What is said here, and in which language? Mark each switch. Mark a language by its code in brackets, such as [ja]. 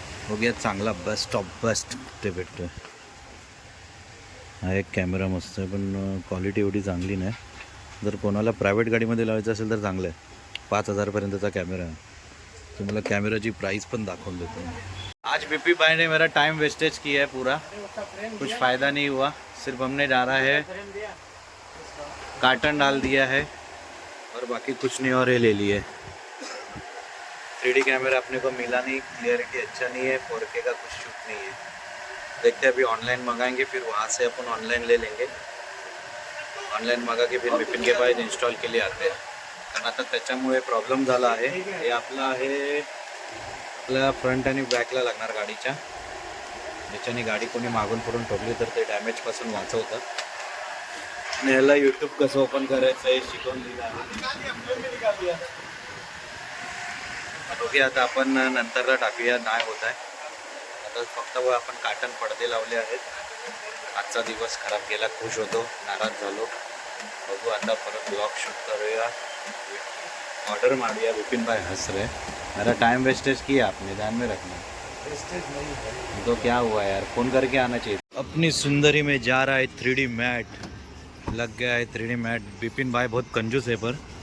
[mr] बघूया चांगला best of best ते भेटतोय. हा एक कॅमेरा मस्त आहे, पण क्वालिटी एवढी चांगली नाही. जर कोणाला प्रायव्हेट गाडीमध्ये लावायचं असेल तर चांगलं आहे. 5,000पर्यंतचा कॅमेरा आहे. तुम्हाला कॅमेराची प्राइस पण दाखवून देतो. [hi] आज बीपी भाई ने मेरा टाइम वेस्टेज किया है पूरा, कुछ फ़ायदा नहीं हुआ. सिर्फ हमने डाला है, कार्टन डाल दिया है और बाकी कुछ नहीं, और ये ले लिए. 3D कैमरा अपने को मिला नहीं, क्लियरिटी अच्छा नहीं है, 4K का कुछ शूट नहीं है. देखते हैं, अभी ऑनलाइन मंगाएंगे, फिर वहाँ से अपन ऑनलाइन ले लेंगे. ऑनलाइन मंगा के फिर बिपिन के पास इंस्टॉल के लिए आते हैं. [mr] कारण आता त्याच्यामुळे प्रॉब्लेम झाला आहे. हे आपलं आहे, आपल्या फ्रंट आणि बॅकला लागणार गाडीच्या. ज्याच्याने गाडी कोणी मागून पडून ठोकली तर ते डॅमेजपासून वाचवतं. आणि ह्याला यूट्यूब कसं ओपन करायचं हे शिकवून दिलं आहे. ओके, आता आपण नंतरला टाकूया, नाही होत आहे आता. फक्त आपण काटन पडदे लावले आहेत. आजचा दिवस खराब गेला, खुश होतो, नाराज झालो. बघू आता परत ब्लॉग शूट करूया, ऑर्डर मारूया. [hi] बिपिन भाई हंस रहे. मेरा टाइम वेस्टेज किया आपने, ध्यान में रखना. वेस्टेज नहीं है तो क्या हुआ यार, फ़ोन करके आना चाहिए. अपनी सुंदरी में जा रहा है 3D मैट, लग गया है 3D मैट. बिपिन भाई बहुत कंजूस है पर.